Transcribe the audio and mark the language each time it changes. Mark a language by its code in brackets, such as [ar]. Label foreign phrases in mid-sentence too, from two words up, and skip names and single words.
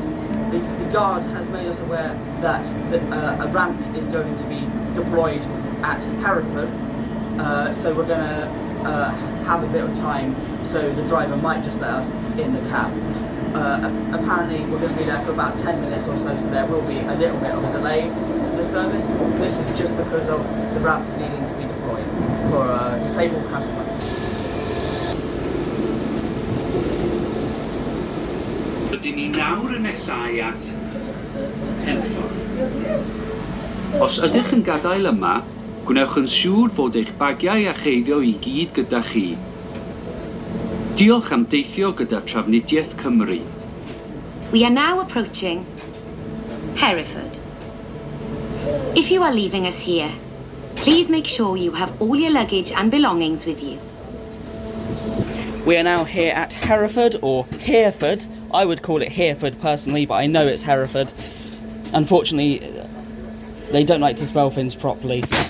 [en] The guard has made us aware that a ramp is going to be deployed at Hereford, so we're going to have a bit of time, so the driver might just let us in the cab. Apparently we're going to be there for about 10 minutes or so, so there will be a little bit of a delay to the service. This is just because of the ramp needing to be deployed for a disabled customer. [cy] Rydyn ni nawr yn nesau at Hereford. Os ydych yn gadael yma, gwnewch yn siŵr fod eich bagiau a cheiddio I gyd gyda chi. Diolch am deithio gyda Trafnidiaeth Cymru. [en] We are now approaching Hereford. If you are leaving us here, please make sure you have all your luggage and belongings with you. We are now here at Hereford, or Hereford. I would call it Hereford personally, but I know it's Hereford. Unfortunately, they don't like to spell things properly.